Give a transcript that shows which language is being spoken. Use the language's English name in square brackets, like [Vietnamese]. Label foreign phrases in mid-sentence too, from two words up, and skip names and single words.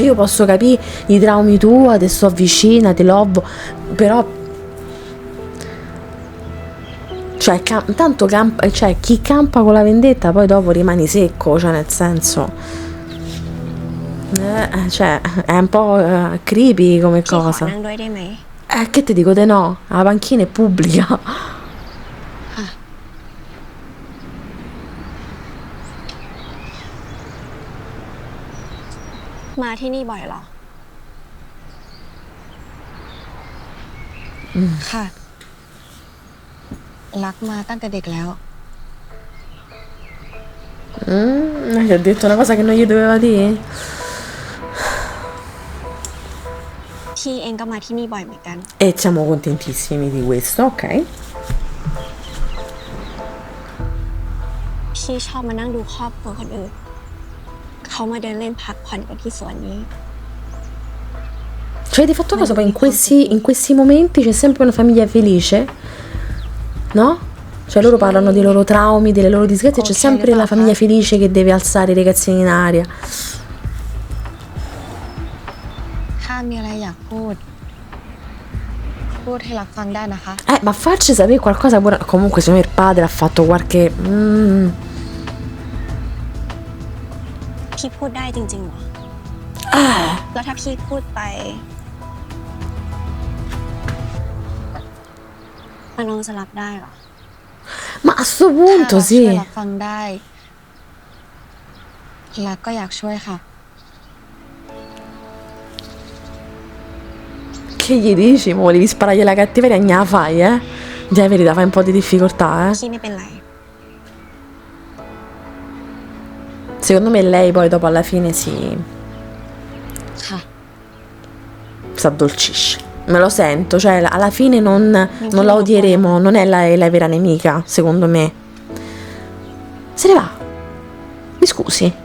[Italian] Io posso capire i traumi tua, te sto vicina, te l'ovvo, però... Cioè, cioè, chi campa con la vendetta poi dopo rimani secco, cioè nel senso... cioè, è un po' creepy come [Thai] พี่ขอ [Italian] cosa. [Thai] นั่งด้วยได้ไหม [Italian] Che ti dico di no? La panchina è pubblica. [Thai] มาที่นี่บ่อยเหรอ ค่ะ รักมาตั้งแต่เด็กแล้ว [Italian] Gli ho detto una cosa che non gli doveva dire. [Thai] พี่เองก็มาที่นี่บ่อยเหมือนกัน [Italian] E siamo contentissimi di questo, ok? [Thai] พี่ชอบมานั่งดูครอบครัวคนอื่น เขามาเดินเล่นพักผ่อนกันที่สวนนี้ [Italian] Cioè, di fatto cosa poi in questi momenti c'è sempre una famiglia felice, no? Cioè loro parlano dei loro traumi, delle loro disgrazie, c'è sempre la famiglia felice che deve alzare i ragazzini in aria. [Thai] ถ้ามีอะไรอยากพูด พูดให้รักฟังได้นะคะ [Italian] Ma farci sapere qualcosa pure... Comunque secondo me il padre ha fatto qualche... [Thai] พี่พูดได้จริงๆเหรอ แล้วถ้าพี่พูดไปน้องจะรับได้เหรอ [Italian] Ma a sto [Thai] ถ้า [Italian] punto [Thai] รักช่วย [Italian] sì. [Thai] รักฟังได้ รักก็อยากช่วยค่ะ [Italian] Che gli dici? Mo volevi sparargli la cattiveria, non la fai, eh? Già è verità, fai un po' di difficoltà, eh? [Thai] พี่ไม่เป็นไร [Italian] Secondo me lei poi dopo alla fine si addolcisce. Me lo sento, cioè alla fine non la odieremo, non è la vera nemica, secondo me. Se ne va. Mi scusi.